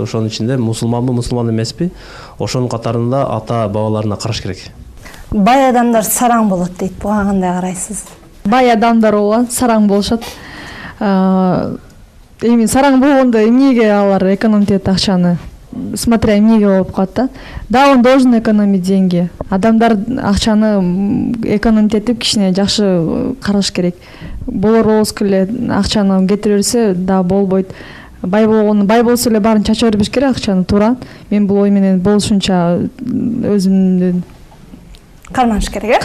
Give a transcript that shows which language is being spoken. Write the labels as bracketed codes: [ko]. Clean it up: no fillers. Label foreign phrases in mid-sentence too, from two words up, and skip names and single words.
[ky] Ошонун ичинде мусулманбы, мусулман эмеспи? Ошонун катарында ата бабаларына караш керек. Бай адамдар сараң болот дейт. Буга кандай карайсыз? Бай адамдар ооба сараң болушат. Эми сараң болгондо эмнеге алар экономить акчаны? Смотря эмнеге болуп калат да. [ru] Да, он должен экономить деньги. [ky] Адамдар акчаны экономить этип кичине жакшы караш керек. Болор эле акчаны кетире берсе да болбойт. Бай болсо эле баарын чача бербеш керек акчаны, туура. Мен бул ой менен болушунча өзүмдүн карманыш керек,